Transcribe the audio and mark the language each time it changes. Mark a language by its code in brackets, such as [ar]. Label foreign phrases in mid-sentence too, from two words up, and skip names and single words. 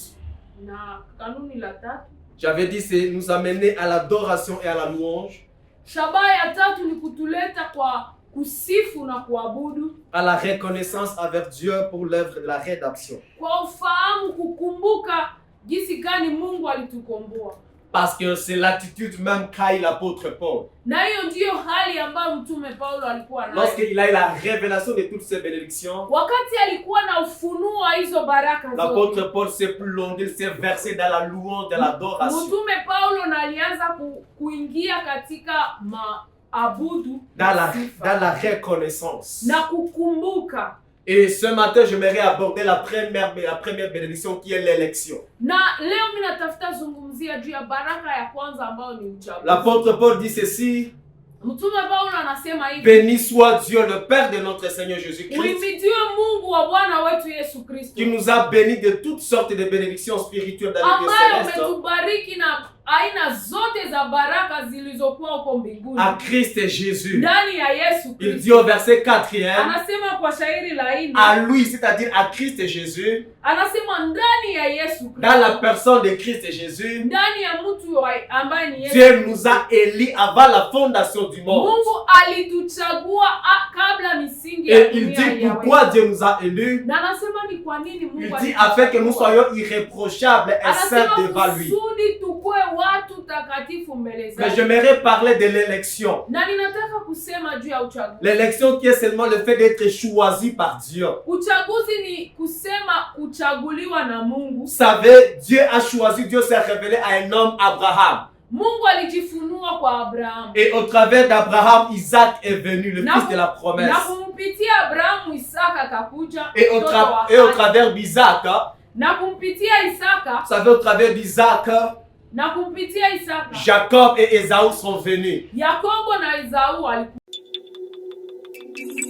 [sw] Na kanuni la tatu, [fr] j'avais dit, c'est nous amener à l'adoration et à la louange, [sw] shabaha ya tatu ni kutuleta kwa kusifu na kuabudu, [fr] à la reconnaissance envers Dieu pour l'œuvre de la rédemption. [sw] kwa ufahamu, kukumbuka jinsi gani Mungu alitukomboa. [fr] Parce que c'est l'attitude même qu'a eu l'apôtre Paul. [sw] Na hiyo ndiyo hali ambayo mtume Paulo alikuwa nayo. [fr] Lorsqu'il a eu la révélation de toutes ces bénédictions, [sw] Wakati alikuwa na ufunuo wa hizo baraka zote, [fr] l'apôtre Paul s'est plongé, s'est versé dans la louange, dans l'adoration, [sw] mtume Paulo na alianza kuingia katika maabudu [fr] dans [sw] na sifa, [fr] la reconnaissance. [sw] na kukumbuka. [fr] Et ce matin, j'aimerais aborder la première bénédiction qui est l'élection. [sw] Na leo mimi natafuta zungumzia juu ya baraka ya kwanza ambayo ni uchaguzi. [fr] L'apôtre Paul dit ceci: [sw] Mtume Paulo anasema hivi: [fr] béni soit Dieu, le Père de notre Seigneur Jésus-Christ, [sw] Uhimidiwe Mungu wa Bwana wetu Yesu Kristo, [fr] qui nous a bénis de toutes sortes de bénédictions spirituelles dans les lieux [sw] ambaye [fr] célestes, [sw] umetubariki na aina zote za baraka zilizokuwa huko mbinguni [fr] à Christ et Jésus. [sw] ndani ya Yesu [fr] Il [sw] Kristo. [fr] dit au verset 4e, [sw] Anasema kwa shairi la 4, [fr] à lui, c'est-à-dire à Christ et Jésus, [sw] anasema ndani ya Yesu Kristo, [fr] dans la personne de Christ et Jésus, [sw] ndani ya mtu ambaye ni Yesu, [fr] Dieu nous a élus avant la fondation du monde. [sw] Mungu alituchagua kabla misingi ya [fr] Et il [sw] dunia [fr] dit pourquoi Dieu nous a élus. [sw] na anasema ni kwa nini Mungu [fr] Il dit afin que nous soyons irréprochables et saints devant lui. [sw] kusudi tukue watu takatifu mbele [fr] Mais [sw] zake. [fr] j'aimerais parler de l'élection. [sw] Na ninataka kusema juu ya uchaguzi. [fr] L'élection qui est seulement le fait d'être choisi par Dieu. [sw] Uchaguzi ni kusema kuchaguliwa na Mungu. [fr] Vous savez, Dieu a choisi, Dieu s'est révélé à un homme, Abraham. [sw] Mungu alijifunua kwa Abrahamu. [fr] Et au travers d'Abraham, Isaac est venu, le fils de la promesse. [sw] Na kumpitia Abrahamu Isaka akakuja. [fr] Et au travers d'Isaac, [sw] na kumpitia Isaka, [fr] vous savez, au travers d'Isaac, [sw] na kumpitia Isaka, [fr] Jacob et Ésaü sont venus. [sw] Yakobo na Esau walikuwa.